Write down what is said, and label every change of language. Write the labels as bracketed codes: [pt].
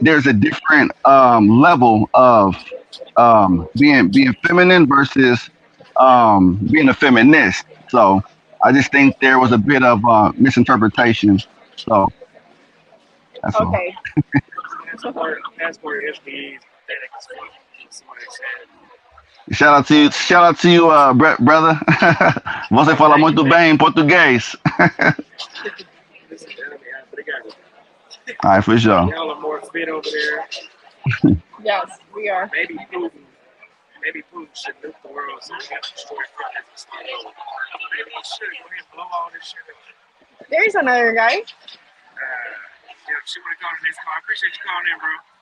[en] there's a different level of being feminine versus being a feminist. So I just think there was a bit of misinterpretation. So that's all. Okay. Passport FBs, pathetic as fuck. Somebody said. Shout out to you, brother. [pt] Você fala muito bem em português. [en] This is but they got All right, for sure. y'all are more fit over there. Yes, we are. Maybe Putin should nuke the world so we got to destroy feminism. Maybe he should go ahead and blow all this shit up. There's another guy. Yeah, she would have called in this call. I appreciate you calling in, bro.